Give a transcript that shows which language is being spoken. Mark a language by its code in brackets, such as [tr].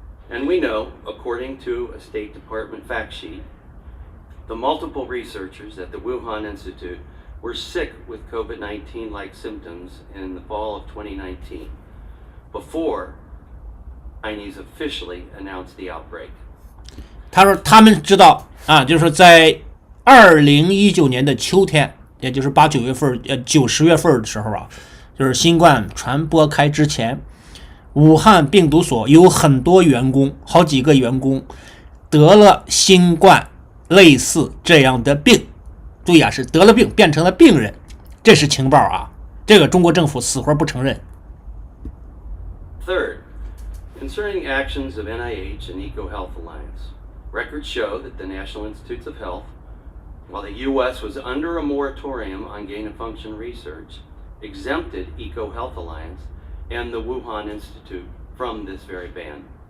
[en] And we know, according to a State Department fact sheet, the multiple researchers at the Wuhan Institute were sick with COVID-19-like symptoms in the fall of 2019, before Chinese officially announced the outbreak. [zh] 他说他们知道就是在2019年的秋天，也就是8、9月份9、10月份的时候就是新冠传播开之前，武汉病毒所有很多员工，好几个员工得了新冠类似这样的病。注意是得了病变成了病人，这是情报这个中国政府死活不承认。 [en] Third, concerning actions of NIH and EcoHealth Alliance, records show that the National Institutes of Health, while the U.S. was under a moratorium on gain-of-function research, exempted EcoHealth Alliance and the Wuhan Institute from this very ban.